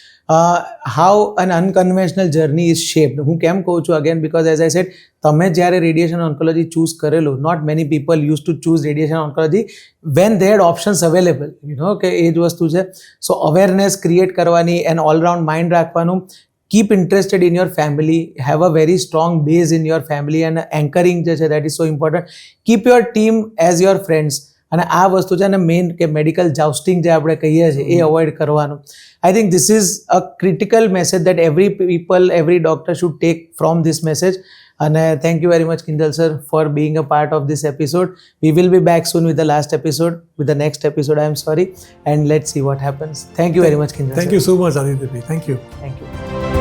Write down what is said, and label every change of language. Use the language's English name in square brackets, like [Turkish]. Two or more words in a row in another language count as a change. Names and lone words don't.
[English] How an unconventional journey is shaped. [Gujarati] હું કેમ કહું છું [English] again, because as I said, [Gujarati] તમે જ્યારે [English] radiation oncology choose [Gujarati] કરેલું, [English] not many people use to choose radiation oncology when they had options available, [Gujarati] કે એ જ વસ્તુ છે. [English] So awareness create કરવાની and all-round mind રાખવાનું. Keep interested in your family, have a very strong base in your family, and anchoring [Gujarati] જે છે [English] that is so important. Keep your team as your friends. [Gujarati] અને આ વસ્તુ છે, અને મેઇન કે [English] medical jousting [Gujarati] જે આપણે કહીએ છીએ એ અવોઇડ કરવાનું. [English] I think this is a critical message that every people, every doctor should take from this message. અને Thank you very much Kinjal sir for being a part of this episode. We will be back soon with the last episode, with the next episode, I am sorry, and let's see what happens. Thank you very much, Kinjal. Thank you so much, Aditya. Thank you. Thank you.